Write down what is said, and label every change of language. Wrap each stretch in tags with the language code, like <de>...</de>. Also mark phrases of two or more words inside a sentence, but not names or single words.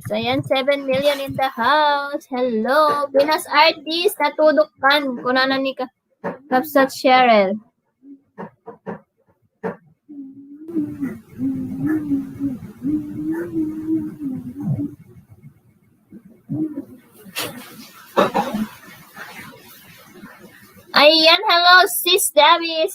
<en>Ayan, 7 million in the house. Hello.</en> <ilo>Pinas artist, natudukan. Kunana ni Kapsat Cheryl. Ayan, hello, sis Debbie.</ilo>